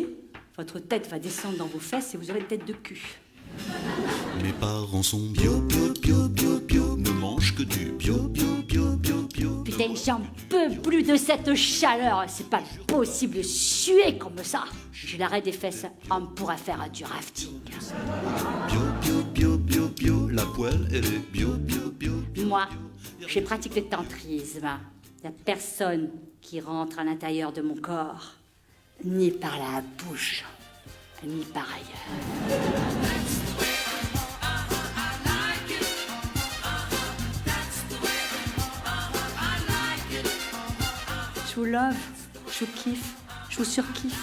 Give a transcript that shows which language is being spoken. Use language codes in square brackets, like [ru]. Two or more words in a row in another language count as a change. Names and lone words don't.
[fr] Votre tête va descendre dans vos fesses et vous aurez une tête de cul. Mes parents sont bio, bio, bio, bio, bio, ne mangent que du bio, bio, bio, bio, bio. Putain, j'en peux plus de cette chaleur. C'est pas possible de suer comme ça. J'ai l'arrêt des fesses. On pourra faire du rafting. Bio, bio, bio, bio, bio, la poêle, elle est bio, bio, bio, bio. Moi, je pratique le tantrisme. Il n'y a personne qui rentre à l'intérieur de mon corps, ni par la bouche, ni par ailleurs. Je vous love, je vous kiffe, je vous surkiffe.